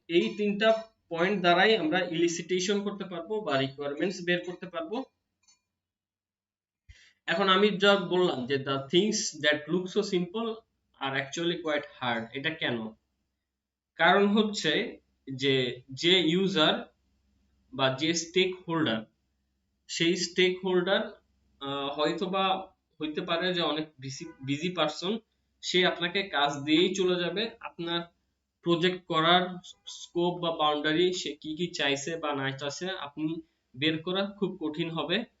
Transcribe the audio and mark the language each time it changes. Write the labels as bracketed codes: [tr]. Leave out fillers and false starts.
[bn] এই তিনটা পয়েন্ট দ্বারাই আমরা ইলিসিটেশন করতে পারবো বা রিকোয়ারমেন্টস বের করতে পারবো। এখন আমি যা বললাম যে [en] the things that look so simple are actually quite hard, [bn] এটা কেন? কারণ হচ্ছে যে যে ইউজার বা যে স্টেক হোল্ডার, সেই স্টেক হোল্ডার হয়তোবা হইতে পারে যে অনেক বিজি পারসন, সে আপনাকে কাজ দিয়েই চলে যাবে। আপনার প্রজেক্ট করার স্কোপ বা বাউন্ডারি সে কি কি চাইছে বা না চাইছে আপনি বের করা খুব কঠিন হবে।